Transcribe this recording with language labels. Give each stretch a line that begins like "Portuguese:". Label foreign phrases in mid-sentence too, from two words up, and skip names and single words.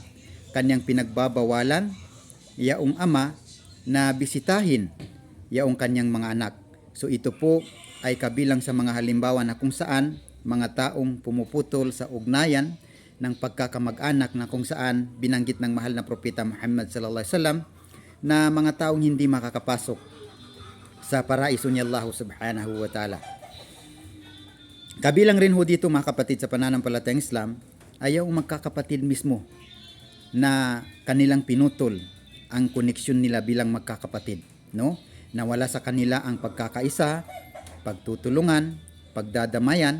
Filipino: Kanyang pinagbabawalan yaong ama na bisitahin yaong kanyang mga anak. So ito po ay kabilang sa mga halimbawa na kung saan mga taong pumuputol sa ugnayan ng pagkakamag-anak na kung saan binanggit ng mahal na propeta Muhammad
Arabic: صلى الله عليه وسلم
Filipino: na mga taong hindi makakapasok sa paraiso ni Allah
Arabic: سبحانه وتعالى.
Filipino: Kabilang rin ho dito mga kapatid sa pananampalatayang Islam ay yung magkakapatid mismo na kanilang pinutol ang koneksyon nila bilang magkakapatid, no? Nawala sa kanila ang pagkakaisa, pagtutulungan, pagdadamayan.